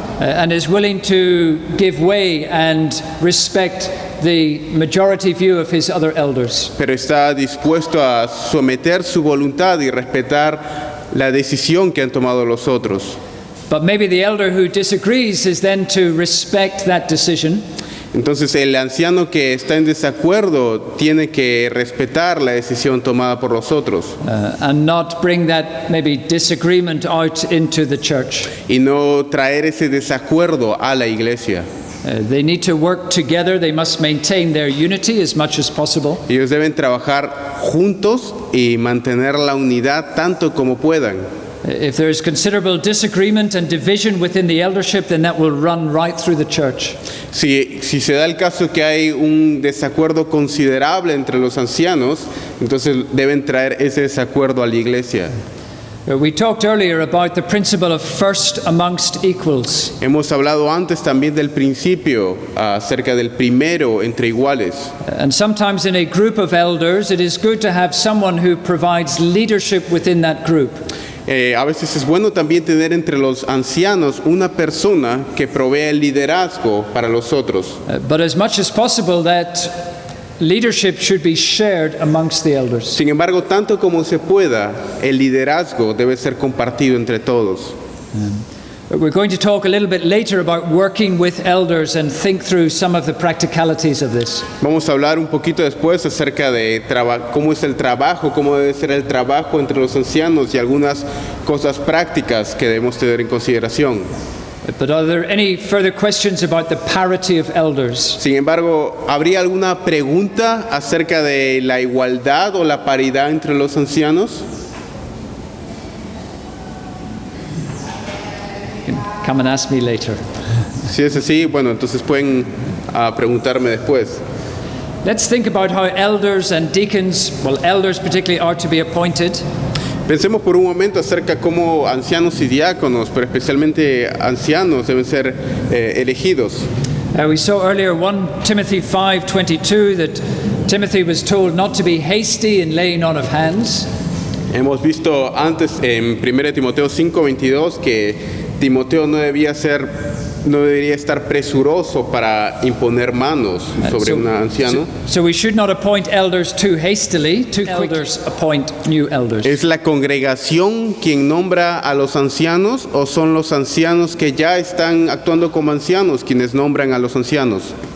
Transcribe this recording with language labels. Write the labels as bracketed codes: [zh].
[en] And is willing to give way and respect the majority view of his other elders. [es] Pero está dispuesto a someter su voluntad y respetar la decisión que han tomado los otros. [en] But maybe the elder who disagrees is then to respect that decision. [es] Entonces el anciano que está en desacuerdo tiene que respetar la decisión tomada por los otros. [en] And not bring that maybe disagreement out into the church. [es] Y no traer ese desacuerdo a la iglesia. [en] They need to work together. They must maintain their unity as much as possible. [es] Ellos deben trabajar juntos y mantener la unidad tanto como puedan. [en] If there is considerable disagreement and division within the eldership, then that will run right through the church. [es] Si se da el caso que hay un desacuerdo considerable entre los ancianos, entonces deben traer ese desacuerdo a la iglesia. [en] We talked earlier about the principle of first amongst equals. [es] Hemos hablado antes también del principio acerca del primero entre iguales. [en] And sometimes in a group of elders, it is good to have someone who provides leadership within that group. [es] A veces es bueno también tener entre los ancianos una persona que provee el liderazgo para los otros. [en] But as much as possible, that leadership should be shared amongst the elders. [es] Sin embargo, tanto como se pueda, el liderazgo debe ser compartido entre todos. [en] We're going to talk a little bit later about working with elders and think through some of the practicalities of this. [es] Vamos a hablar un poquito después acerca de cómo es el trabajo, cómo debe ser el trabajo entre los ancianos y algunas cosas prácticas que debemos tener en consideración. [en] But are there any further questions about the parity of elders? [es] Sin embargo, ¿habría alguna pregunta acerca de la igualdad o la paridad entre los ancianos? [en] Come and ask me later. [es] Si es así, bueno, entonces pueden preguntarme después. [en] Let's think about how elders and deacons, well, elders particularly, are to be appointed. [es] Pensemos por un momento acerca cómo ancianos y diáconos, pero especialmente ancianos, deben ser elegidos. [en] We saw earlier 1 Timothy 5:22 that Timothy was told not to be hasty in laying on of hands. [es] Hemos visto antes en 1 Timoteo 5:22 que Timoteo no debería estar presuroso para imponer manos sobre un anciano. [en] So we should not appoint elders too hastily. Too elders appoint new elders. [es] ¿Es la congregación quien nombra a los ancianos o son los ancianos que ya están actuando como ancianos quienes nombran a los ancianos?